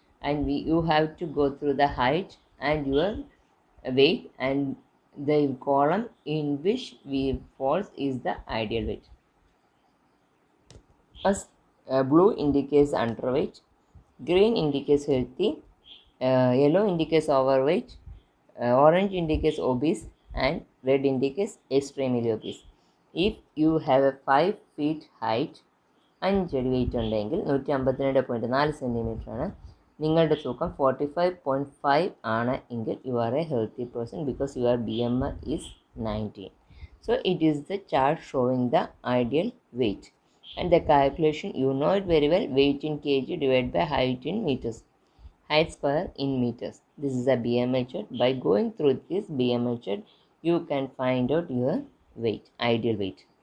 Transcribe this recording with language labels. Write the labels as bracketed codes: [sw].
[en] And you have to go through the height and your weight, and the column in which we falls is the ideal weight. As blue indicates underweight, green indicates healthy, yellow indicates overweight, orange indicates obese, and red indicates extremely obese. If you have a 5 feet height, [ml] 5 അടി wait ഉണ്ടെങ്കിൽ 152.4 centimetre ആണ്, നിങ്ങളുടെ തൂക്കം 45.5 ആണ് എങ്കിൽ [en] You are a healthy person because your BMI is 19. So it is the chart showing the ideal weight, and the calculation you know it very well, weight in kg divided by height in meters, height square in meters. This is a BMI chart. By going through this BMI chart, you can find out your weight, ideal weight.